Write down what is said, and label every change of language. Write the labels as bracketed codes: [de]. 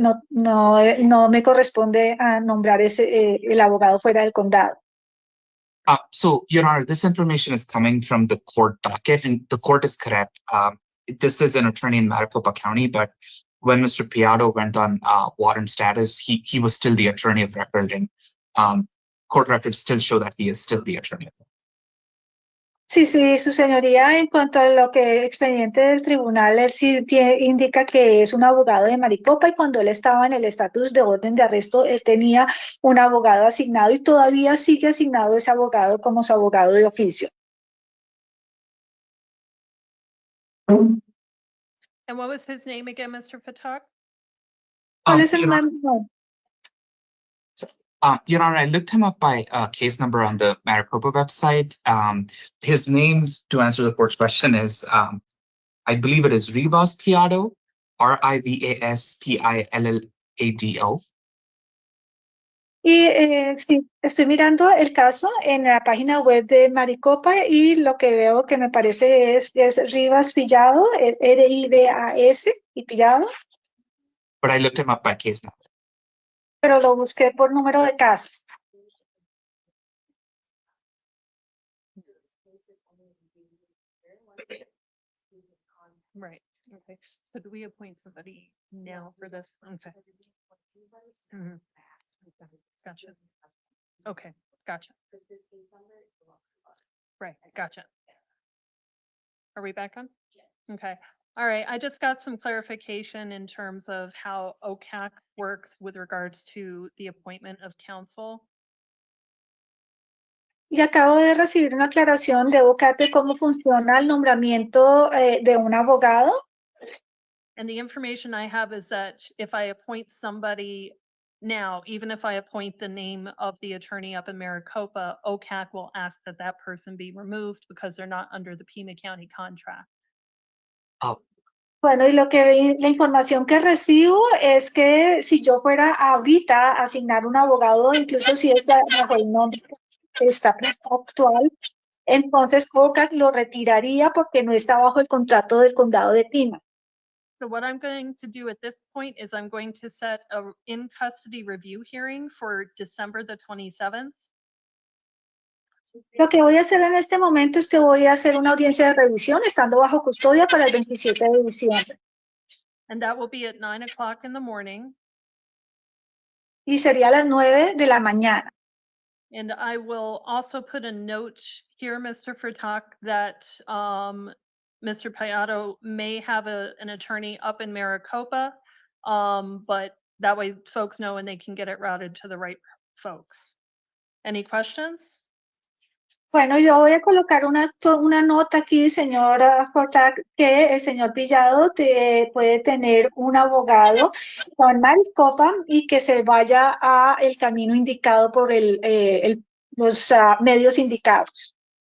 [es] No me corresponde a nombrar el abogado fuera del condado. [en] So, Your Honor, this information is coming from the court docket, and the court is correct. This is an attorney in Maricopa County, but when Mr. Piatto went on warrant status, he was still the attorney of record, and court records still show that he is still the attorney. [es] Sí, su señoría, en cuanto a lo que expediente del tribunal, él sí indica que es un abogado de Maricopa y cuando él estaba en el estatus de orden de arresto, él tenía un abogado asignado y todavía sigue asignado ese abogado como su abogado de oficio. [en] And what was his name again, Mr. Fatak? [es] ¿Cuál es el nombre? [en] Your Honor, I looked him up by case number on the Maricopa website. His name, to answer the court's question, is I believe it is Rivas Piatto, Rivaspillado. [es] Y sí, estoy mirando el caso en la página web de Maricopa y lo que veo que me parece es Rivas Pillado, Rivas y Pillado. [en] But I looked him up by case number. [es] Pero lo busqué por número de caso. [en] Right. Okay. So do we appoint somebody now for this? Okay. Mhm. Gotcha. Okay. Gotcha. Right. Gotcha. Are we back on? Okay. All right. I just got some clarification in terms of how OCAC works with regards to the appointment of counsel. [es] Y acabo de recibir una aclaración de OCAC de cómo funciona el nombramiento de un abogado. [en] And the information I have is that if I appoint somebody now, even if I appoint the name of the attorney up in Maricopa, OCAC will ask that that person be removed because they're not under the Pima County contract. [es] Bueno, y la información que recibo es que si yo fuera ahorita a asignar un abogado, incluso si es bajo el nombre que está actual, entonces OCAC lo retiraría porque no está bajo el contrato del condado de Pima. [en] So what I'm going to do at this point is I'm going to set a in-custody review hearing for December the 27th. [es] Lo que voy a hacer en este momento es que voy a hacer una audiencia de revisión estando bajo custodia para el 27 de diciembre. [en] And that will be at 9 o'clock in the morning. [es] Y sería a las 9 de la mañana. [en] And I will also put a note here, Mr. Fatak, that Mr. Piatto may have an attorney up in Maricopa, but that way folks know and they can get it routed to the right folks. Any questions? [es] Bueno, yo voy a colocar una nota aquí, señora Fatak, que el señor Pillado puede tener un abogado con Maricopa y que se vaya a el camino indicado por los medios indicados.